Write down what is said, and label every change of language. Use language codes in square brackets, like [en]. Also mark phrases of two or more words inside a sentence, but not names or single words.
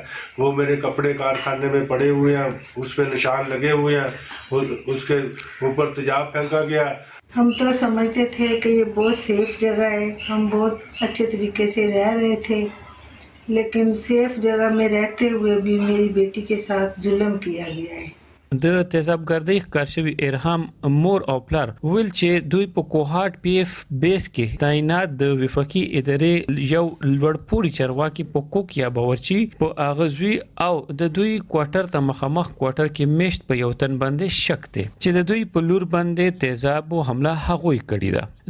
[ur] وہ میرے کپڑے کارخانے میں پڑے ہوئے ہیں، اس پہ نشان لگے ہوئے ہیں، اس کے اوپر تیزاب پھینکا گیا. ہم تو سمجھتے تھے کہ یہ بہت سیف جگہ ہے، ہم بہت اچھے طریقے سے رہ رہے تھے، لیکن سیف جگہ میں رہتے ہوئے بھی میری بیٹی کے ساتھ ظلم کیا گیا ہے. [ps] د تیزابګردۍ ښکار شوي ارهام مور او پلار ویل چې دوی په کوهاټ پی اف بیس کې تعینات د وفاقي ادارې یو لوړپوړي چارواکي په کوک یا باورچی په اغزوی او د دوی کوارټر ته مخامخ کوارټر کې میشت په یو تن باندې شک دی چې د دوی په لور باندې تیزابو حمله هغوی کړې ده.